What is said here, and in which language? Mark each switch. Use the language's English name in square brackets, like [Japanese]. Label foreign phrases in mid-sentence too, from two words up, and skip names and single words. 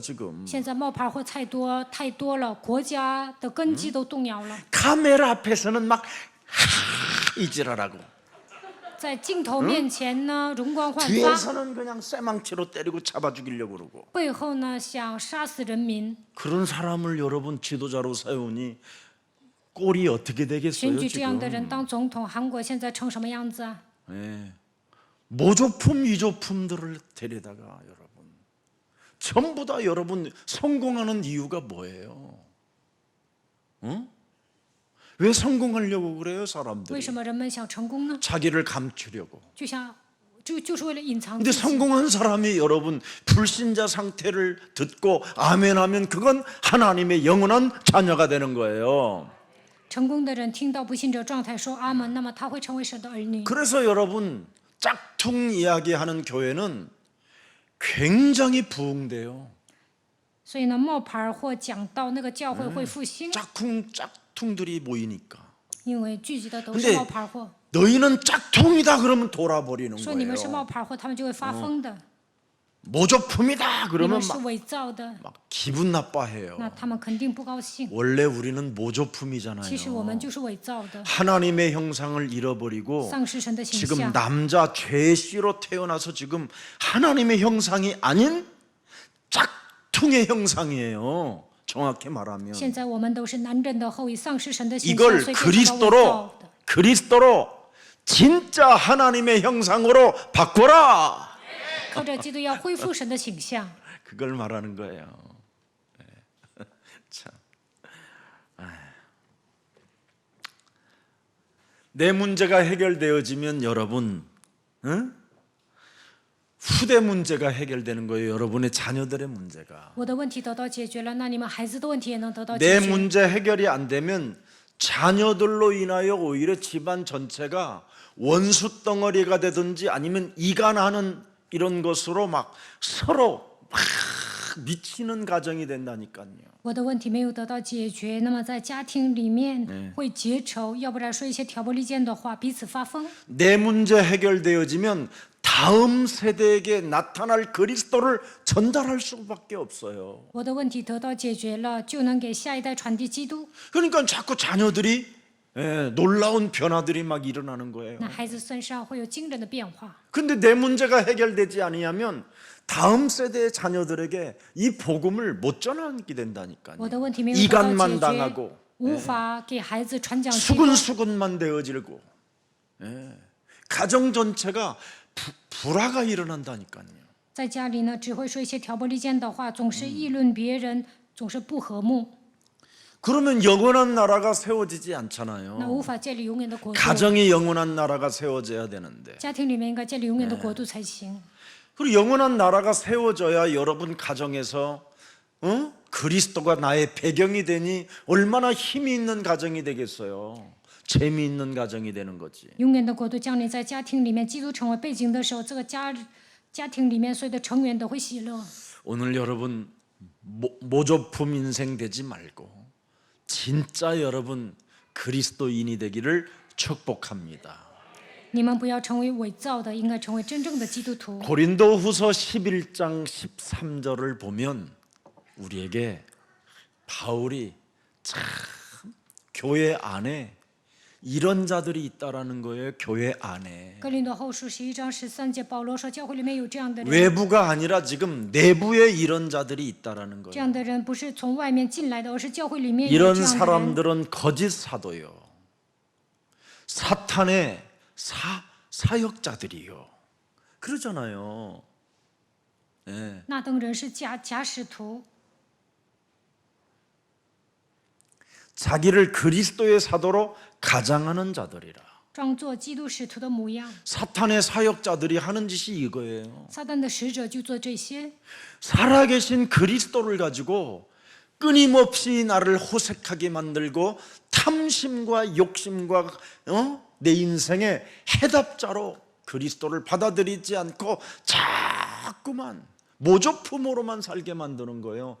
[Korean] 지금 [Chinese] 现在冒牌货太多了，国家的根基都动摇了。 [Korean] 카메라 앞에서는 막 이지랄하고 [Chinese] 在镜头面前呢，容光焕发， [Korean] 뒤에서는 그냥 쇠망치로 때리고 잡아 죽이려고 그러고 [Chinese] 背后呢想杀死人民。 [Korean] 그런 사람을 여러분 지도자로 세우니 꼴이 어떻게 [Chinese] 选 [Korean] 되겠어요 [Chinese] 举这样的人 [Korean] 지금? [Chinese] 当总统，韩国现在成什么样子啊？ [Korean] 모조품 위조품들을 데려다가 여러분 전부 다 여러분 성공하는 이유가 뭐예요? 응? 왜 성공하려고 그래요 [Chinese] 为 [Korean] 사람들이? [Chinese] 什么人们想成功呢？ [Korean] 자기를 감추려고. [Chinese] 就是为了隐藏 [Korean] 근데 [Chinese] 自己。 [Korean] 성공한 사람이 여러분 불신자 상태를 듣고 아멘하면 그건 하나님의 영원한 자녀가 되는 거예요. [Chinese] 成功的人听到不信者状态说阿门，那么他会成为神的儿女。 [Korean] 그래서 여러분 짝퉁 이야기하는 교회는 굉장히 부흥돼요. [Chinese] 所以呢，冒牌或讲到那个教会会复兴， [Korean] 짝퉁들이 모이니까. [Chinese] 因为聚集的都 [Korean] 근데 [Chinese] 是冒牌货。 [Korean] 너희는 짝퉁이다 그러면 돌아버리는 [Chinese] 说你们是 [Korean] 거예요. [Chinese] 冒牌货，他们就会发疯的。 [Korean] 모조품이다 [Chinese] 你 [Korean] 그러면 [Chinese] 们是 [Korean] 막 [Chinese] 伪造的， [Korean] 기분 나빠해요. [Chinese] 那他们肯定不高兴。 [Korean] 원래 우리는 모조품이잖아요. [Chinese] 其实我们就是伪造的， [Korean] 하나님의 형상을 잃어버리고 [Chinese] 丧失神的形 [Korean] 지금 [Chinese] 象。 [Korean] 남자 죄씨로 태어나서 지금 하나님의 형상이 아닌 짝퉁의 형상이에요. 정확히 말하면 [Chinese] 现在我们都是男人的后裔，丧失神的形象， [Korean] 이걸 [Chinese] 所以变成了伪造的。 [Korean] 그리스도로 진짜 하나님의 형상으로 바꿔라. [Chinese] 靠着基督要恢复神的形象。 [Korean] 그걸 말하는 거예요. 참. 내 문제가 해결되어지면 여러분, 응? 후대 문제가 해결되는 거예요. 여러분의 자녀들의 문제가. [Chinese] 我的问题得到解决了，那你们孩子的问题也能得到 [Korean] 내 [Chinese] 解决。 [Korean] 문제 해결이 안 되면 자녀들로 인하여 오히려 집안 전체가 원수 덩어리가 되든지 아니면 이간하는 이런 것으로 막 서로 막 미치는 가정이 된다니까요. [Chinese] 我的问题没有得到解决，那么在家庭里面会结仇，要不然说一些挑拨离间的话，彼此发疯。 [Korean] 내 문제 해결되어지면 다음 세대에게 나타날 그리스도를 전달할 수밖에 없어요. [Chinese] 我的问题得到解决了，就能给下一代传递基督。 [Korean] 그러니까 자꾸 자녀들이 놀라운 변화들이 막 일어나는 거예요. [Chinese] 那孩子身上会有惊人的变化。 [Korean] 근데 내 문제가 해결되지 아니하면 다음 세대의 자녀들에게 이 복음을 못 전하게 된다니까요. [Chinese] 我的问题没有得到 [Korean] 이간만 [Chinese] 解决， [Korean] 당하고 [Chinese] 无法给孩子传讲基督。 [Korean] 수근수근만 되어지고 가정 전체가 불화가 일어난다니까요. [Chinese] 在家里呢，只会说一些挑拨离间的话，总是议论别人，总是不和睦， [Korean] 그러면 영원한 나라가 세워지지 [Chinese] 那 [Korean] 않잖아요. [Chinese] 无法建立永远的国度。 [Korean] 가정이 영원한 나라가 세워져야 되는데 [Chinese] 家庭里面应该建立永远的国度才行。 [Korean] 그리고 영원한 나라가 세워져야 여러분 가정에서 그리스도가 나의 배경이 되니 얼마나 힘이 있는 가정이 되겠어요. 재미있는 가정이 되는 거지. [Chinese] 永远的国度降临在家庭里面，基督成为背景的时候，这个家庭里面所有的成员都会喜乐。 [Korean] 오늘 여러분 모조품 인생 되지 말고 진짜 여러분 그리스도인이 되기를 축복합니다. [Chinese] 你们不要成为伪造的，应该成为真正的基督徒。 [Korean] 고린도후서 11장 13절을 보면 우리에게 바울이 참 교회 안에 이런 자들이 있다라는 거예요. 교회 안에 [Chinese] 哥林多后书11章13节，保罗说，教会里面有这样的人， [Korean] 외부가 아니라 지금 내부에 이런 자들이 있다라는 [Chinese] 这 [Korean] 거예요. [Chinese] 样的人不是从外面进来的，而是教会里面有 [Korean] 이런 [Chinese] 这样的人。 [Korean] 사람들은 거짓 사도요. 사탄의 사역자들이요. 그러잖아요. 예. [Chinese] 那等人是假使徒， [Korean] 자기를 그리스도의 사도로 가장하는 자들이라. [Chinese] 装作基督使徒的模样。 [Korean] 사탄의 사역자들이 하는 짓이 이거예요. [Chinese] 撒旦的使者就做这些， [Korean] 살아계신 그리스도를 가지고 끊임없이 나를 호색하게 만들고 탐심과 욕심과 내 인생의 해답자로 그리스도를 받아들이지 않고 자꾸만 모조품으로만 살게 만드는 거예요.